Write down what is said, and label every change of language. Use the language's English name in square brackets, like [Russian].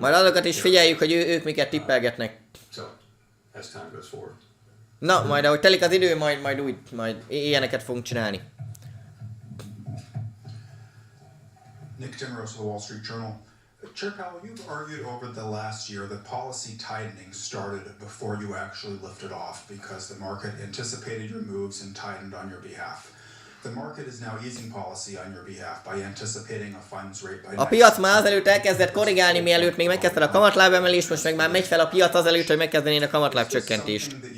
[Hungarian] Majd azokat is figyeljük, hogy ők miket tippelgetnek. [English] So, as time goes forward. [Hungarian] Na, majd ahogy telik az idő, majd ilyeneket fogunk csinálni. [English] Nick Timrose of the Wall Street Journal. Chair Powell, you've argued over the last year that policy tightening started before you actually lifted off because the market anticipated your moves and tightened on your behalf. The market is now easing policy on your behalf by anticipating a funds rate by... [Hungarian] A piac már azelőtt elkezdett korrigálni, mielőtt még megkezdted a kamatlábemelést, most meg már megy fel a piac azelőtt, hogy megkezdenének a kamatláb csökkentést.